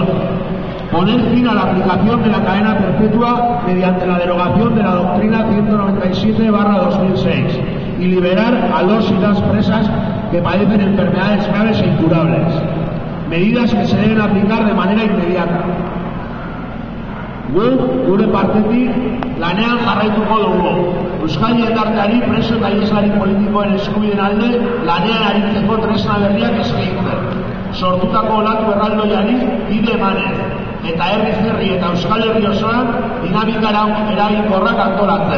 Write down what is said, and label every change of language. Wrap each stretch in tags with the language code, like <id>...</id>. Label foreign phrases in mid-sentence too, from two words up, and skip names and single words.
<es>Poner fin a la aplicación de la cadena perpetua mediante la derogación de la doctrina 197/2006 y liberar a los y las presas que padecen enfermedades graves e incurables. Medidas que se deben aplicar de manera inmediata.</es> <eu>Gure partetik lanean jarraituko dugu. Euskal jendarteari preso eta ieslari politikoen eskubideen alde lanean aritzeko tresna berriak eskaintzen. Sortutako olatu erraldoiari bide emanez eta herriz herri eta Euskal Herri osoan dinamika eraginkorrak antolatzen.</eu>